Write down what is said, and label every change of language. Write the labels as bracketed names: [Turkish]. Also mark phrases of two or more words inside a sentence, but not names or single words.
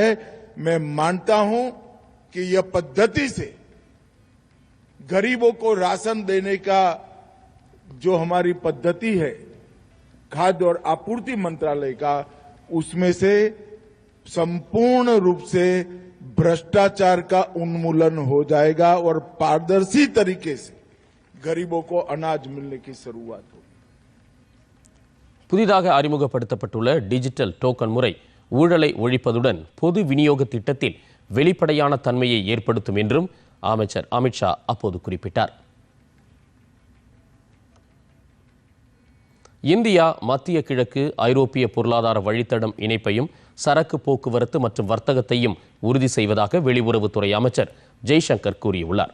[Hindi] मैं मानता हूं कि यह पद्धति से गरीबों को राशन देने का जो हमारी पद्धति है खाद्य और आपूर्ति मंत्रालय का, उसमें से संपूर्ण रूप से भ्रष्टाचार का उन्मूलन हो जाएगा और पारदर्शी तरीके से गरीबों को अनाज मिलने की शुरुआत होगी। [Tamil] புதிதாக அறிமுகப்படுத்தப்பட்டுள்ள டிஜிட்டல் டோக்கன் முறை ஊழலை ஒழிப்பதுடன் பொது விநியோக திட்டத்தில் வெளிப்படையான தன்மையை ஏற்படுத்தும் என்றும் அமைச்சர் அமித்ஷா அப்போது குறிப்பிட்டார். இந்தியா மத்திய கிழக்கு ஐரோப்பிய பொருளாதார வழித்தடம் இணைப்பையும் சரக்கு போக்குவரத்து மற்றும் வர்த்தகத்தையும் உறுதி செய்வதாக வெளியுறவுத்துறை அமைச்சர் ஜெய்சங்கர் கூறியுள்ளார்.